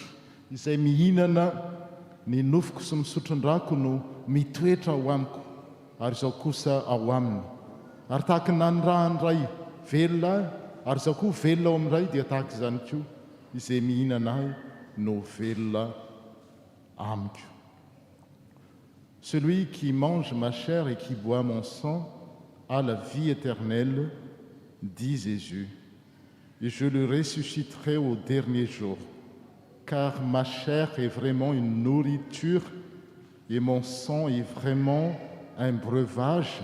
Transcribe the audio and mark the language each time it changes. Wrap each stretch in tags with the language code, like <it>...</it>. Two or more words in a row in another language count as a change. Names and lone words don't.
<mg>Izay mihinana ny nofoko sy misotro ny rako no mitoetra ao amiko ary izao kosa ao aminy. Ary tahaka ny raha ny ray velona ary izao koa velona ao amin'ny ray dia tahaka izany koa izay mihinana ahy no velona amiko.</mg> <fr>Celui qui mange ma chair et qui boit mon sang a la vie éternelle, dit Jésus, et je le ressusciterai au dernier jour. Car ma chair est vraiment une nourriture et mon sang est vraiment un breuvage.</fr>